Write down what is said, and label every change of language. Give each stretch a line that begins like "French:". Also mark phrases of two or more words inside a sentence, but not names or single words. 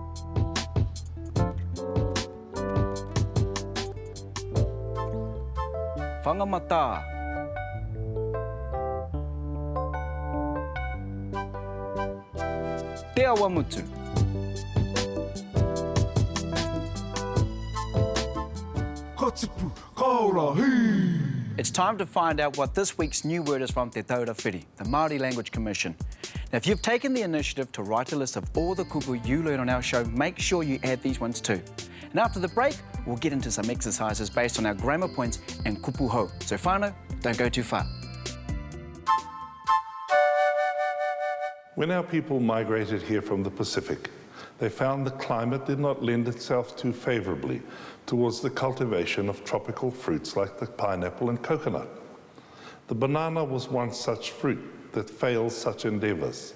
Māori: Whangamata. Te awamutu. Katipu, kaora, hei!
English: It's time to find out what this week's new word is from Te Taura Whiri, the Māori Language Commission. Now, if you've taken the initiative to write a list of all the kupu you learn on our show, make sure you add these ones too. And after the break, we'll get into some exercises based on our grammar points and
Māori: kupu hou.
English: So whānau, don't go too far. When our people migrated here from the Pacific, they found the climate did not lend itself too favourably towards the cultivation of tropical fruits like the pineapple and coconut. The banana was once such fruit that failed such endeavours.